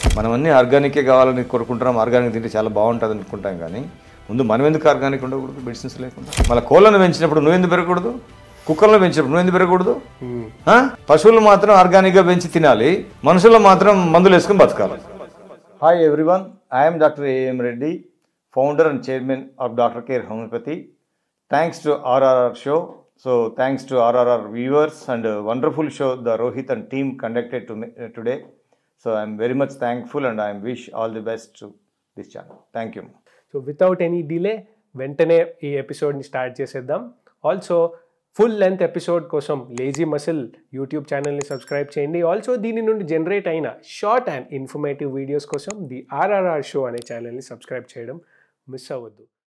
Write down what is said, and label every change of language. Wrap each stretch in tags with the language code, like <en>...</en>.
<te>మనం అన్నీ ఆర్గానికే కావాలని కోరుకుంటున్నాం, ఆర్గానిక్ తింటే చాలా బాగుంటుంది అనుకుంటాం. కానీ ముందు మనం ఎందుకు ఆర్గానిక్ ఉండకూడదు మెడిసిన్స్ లేకుండా? మళ్ళీ కోళ్ళను పెంచినప్పుడు నువ్వెందుకు పెరగకూడదు, కుక్కలను పెంచినప్పుడు నువ్వెందుకు పెరగకూడదు? పశువులు మాత్రం ఆర్గానిక్గా పెంచి తినాలి, మనుషుల్లో మాత్రం మందులు వేసుకుని బతకాలి.</te> <en>Hi everyone, I'm doctor A.M. Reddy, founder and chairman of Dr. Care Homeopathy. Thanks to RRR show. So thanks to RRR viewers and a wonderful show the Rohit and team conducted today. So I'm very much thankful and I wish all the best to this channel. Thank you. So without any delay,</en> <te>వెంటనే ఈ ఎపిసోడ్ని start చేసేద్దాం. Also full length episode కోసం lazy muscle YouTube ఛానల్ని subscribe చేయండి. Also దీని నుండి generate అయిన short and informative videos కోసం ది RRR షో అనే ఛానల్ని సబ్స్క్రైబ్ చేయడం మిస్ అవ్వద్దు.</te>